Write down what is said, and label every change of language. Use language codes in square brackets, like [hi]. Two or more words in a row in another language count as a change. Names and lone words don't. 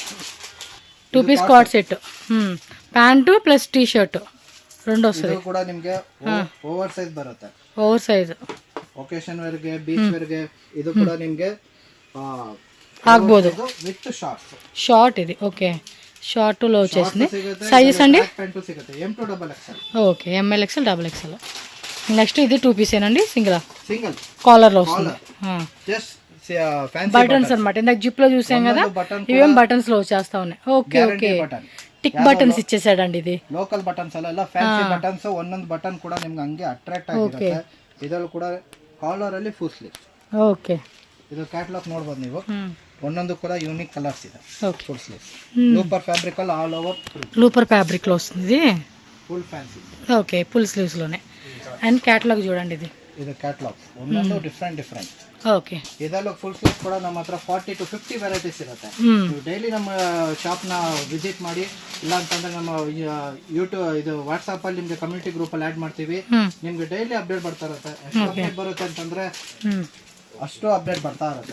[en] 2 piece cord set, [te] ప్యాంటు ప్లస్ [en] T-shirt [te] రెండు వస్తుంది. [kn] ಇದು ಕೂಡ ನಿಮಗೆ [en] over size [kn] ಬರುತ್ತೆ. [en] over size occasion wearಗೆ, beach wearಗೆ [kn] ಇದು ಕೂಡ ನಿಮಗೆ ಆಗ್ಬೋದು. [en] with shorts, [te] షార్ట్ ఇది. ఓకే, షార్ట్ లో వచ్చేసింది. సైజెస్ అండి [kn] ప్యాంటు సిಗುತ್ತೆ. M2XXL. [te] ఓకే, ML XL XXL. నెక్స్ట్ ఇది 2 పీస్ ఏనండి, సింగిల్ కాలర్ లో వస్తుంది. [en] just fancy [te] బటన్స్ అన్నమాట. ఇందాక జిప్ లో చూసాం కదా, ఇవేం బటన్స్ లో వచ్చేస్తా ఉన్నాయి. ఓకే ఓకే, [en] tick buttons [te] ఇచ్చేసాడండి. ఇది [en] local buttons [kn] ಅಲ್ಲ, [en] fancy buttons. [kn] ಒಂದೊಂದು ಬಟನ್ ಕೂಡ ನಿಮ್ಗೆ ಹಂಗೆ ಅಟ್ರಾಕ್ಟ್ ಆಗಿರುತ್ತೆ. ಇದರಲ್ಲಿ ಕೂಡ ಕಾಲರ್ ಅಲ್ಲಿ [en] full sleeve. [kn] ಓಕೆ, ಇದು ಕ್ಯಾಟಲಾಗ್ ನೋಡಬಹುದು ನೀವು. ಒಂದೊಂದು ಕೂಡ [en] unique colours [kn] ಇದೆ. [te] ఓకే, [en] full sleeve looper fabric al all over. looper fabric [te] లో వస్తుంది ఇది. [en] full fancy. [te] ఓకే, [en] full sleeves [te] లోనే. అండ్ క్యాటలాగ్ చూడండి, ఇది [kn] ಇದು ಕ್ಯಾಟ್ಲಾಗ್ ಒಂದೊಂದು ಡಿಫ್ರೆಂಟ್ ಓಕೆ. ಇದೆಲ್ಲ [en] full sleeves [kn] ಕೂಡ ನಮ್ಮ ಹತ್ರ [en] 40 to 50 varieties [kn] ಇರುತ್ತೆ. ನೀವು ಡೈಲಿ ನಮ್ಮ ಶಾಪ್ನ ವಿಸಿಟ್ ಮಾಡಿ, ಇಲ್ಲ ಅಂತಂದ್ರೆ ನಮ್ಮ ಯೂಟ್ಯೂಬ್ ಇದು ವಾಟ್ಸಾಪ್ ಅಲ್ಲಿ ನಿಮ್ಗೆ [en] community group [kn] ಅಲ್ಲಿ ಆಡ್ ಮಾಡ್ತೀವಿ. ನಿಮ್ಗೆ [en] daily update [kn] ಬರ್ತಾ ಇರುತ್ತೆ. ಎಷ್ಟು ಅಪ್ಡೇಟ್ ಬರುತ್ತೆ ಅಂತಂದ್ರೆ ಅಷ್ಟು ಅಪ್ಡೇಟ್ ಬರ್ತಾ ಇರುತ್ತೆ.